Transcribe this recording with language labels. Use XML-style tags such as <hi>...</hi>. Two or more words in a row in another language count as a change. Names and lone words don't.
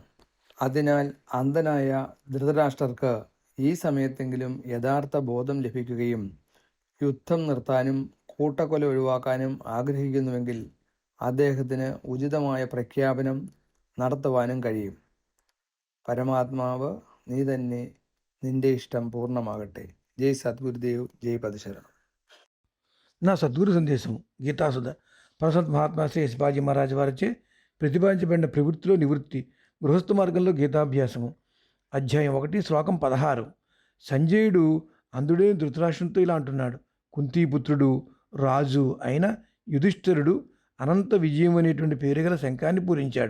<ml>അതിനാൽ അന്ധനായ ധൃതരാഷ്ട്രർക്ക് ഈ സമയത്തെങ്കിലും യഥാർത്ഥ ബോധം ലഭിക്കുകയും യുദ്ധം നിർത്താനും കൂട്ടക്കൊല ഒഴിവാക്കാനും ആഗ്രഹിക്കുന്നുവെങ്കിൽ അദ്ദേഹത്തിന് ഉചിതമായ പ്രഖ്യാപനം നടത്തുവാനും കഴിയും. പരമാത്മാവ് നീ തന്നെ, നിന്റെ ഇഷ്ടം പൂർണ്ണമാകട്ടെ.</ml> <te>జై సద్గురుదేవ్, జై పదశరణం. నా సద్గురు సందేశము గీతాసుధ పరసంత్ మహాత్మా శ్రీ యశపాజీ మహారాజ్ వారిచే ప్రతిపాదించబడిన ప్రవృత్తిలో నివృత్తి గృహస్థ మార్గంలో గీతాభ్యాసము అధ్యాయం 1 శ్లోకం 16. సంజయుడు అంధుడైన ధృతరాష్ట్రంతో ఇలా అంటున్నాడు, కుంతీపుత్రుడు రాజు అయిన యుధిష్ఠిరుడు అనంత విజయం అనేటువంటి పేరు గల శంఖాన్ని పూరించాడు.</te>